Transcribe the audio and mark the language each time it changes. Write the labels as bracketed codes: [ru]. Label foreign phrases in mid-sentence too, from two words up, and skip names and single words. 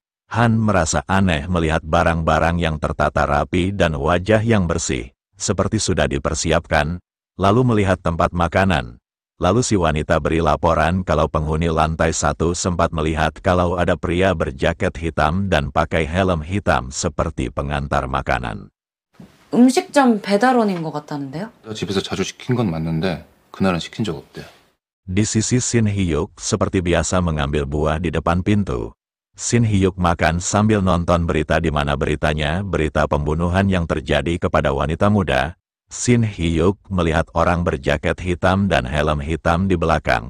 [id] Han merasa aneh melihat barang-barang yang tertata rapi dan wajah yang bersih, seperti sudah dipersiapkan. Lalu melihat tempat makanan. Lalu si wanita beri laporan kalau penghuni lantai 1 sempat melihat kalau ada pria berjaket hitam dan pakai helm hitam seperti pengantar makanan. [ko] 음식점 배달원인 것 같다는데요? 집에서 자주 시킨 건 맞는데 그날은 시킨 적 없대요. [id] Di sisi Shin Hyuk seperti biasa mengambil buah di depan pintu. Shin Hyuk makan sambil nonton berita di mana beritanya berita pembunuhan yang terjadi kepada wanita muda. Shin Hyuk melihat orang berjaket hitam dan helm hitam di belakang.